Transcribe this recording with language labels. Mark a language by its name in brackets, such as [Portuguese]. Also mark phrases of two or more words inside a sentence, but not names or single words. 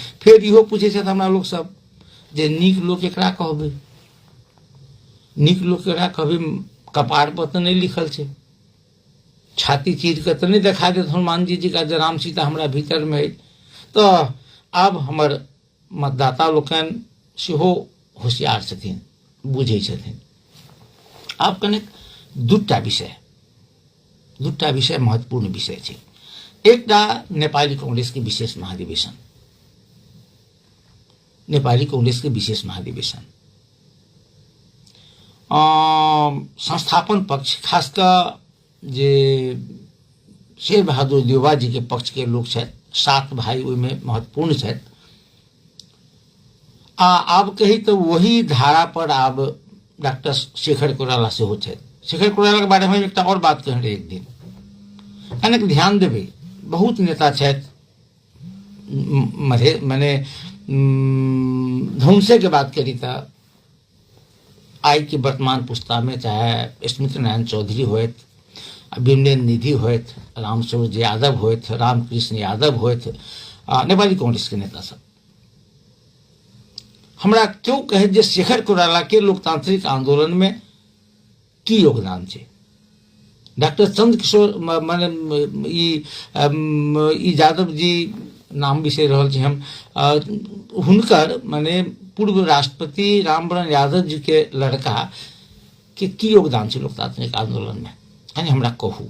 [Maithili] फिर इहो पूछे छथि हमरा लोग सब जे नीक लोक एकरा कहबै, नीक लोक एकरा कहबै कपार पर तो नहीं लिखल छै, छाती चीर के तो नहीं देखा देत हनुमान जी का जे राम सीता हमरा भीतर में है। तो आब हमर मतदाता लोकनि सेहो होशियार छथिन, बुझै छथिन। आब कनेक दूटा विषय महत्वपूर्ण विषय छै। एकटा नेपाली कांग्रेस के विशेष महाधिवेशन, नेपाली कांग्रेस के विशेष महाधिवेशन संस्थापन पक्ष खासकर जे शेर बहादुर देवा जी के पक्ष के लोग छथि, 7 भाई ओहिमे महत्वपूर्ण छथि। आब कही तो वही धारा पर आब डॉक्टर शेखर कोइराला सेहो छथि। शेखर कोइराला के बारे में एकटा और बात कहने रही एक दिन, कनेक ध्यान देबै। बहुत नेता छथि, माने धौंसे के बात करी तो आई की वर्तमान पुस्ता में चाहे स्मृति नारायण चौधरी होत, बिमलेन निधि होत, रामस्वरूप यादव होत, रामकृष्ण यादव होत, नेपाली कांग्रेस के नेता सब हमरा क्यों कहे जे शेखर कोइराला के लोकतांत्रिक आंदोलन में की योगदान छै। डॉक्टर चंद्रकिशोर माने ई यादव जी नाम बिसरि रहल छी हम, हुनकर माने पूर्व राष्ट्रपति रामवरण यादव जी के लड़का के की योगदान छै लोकतांत्रिक आंदोलन में, यानी हमरा कहू।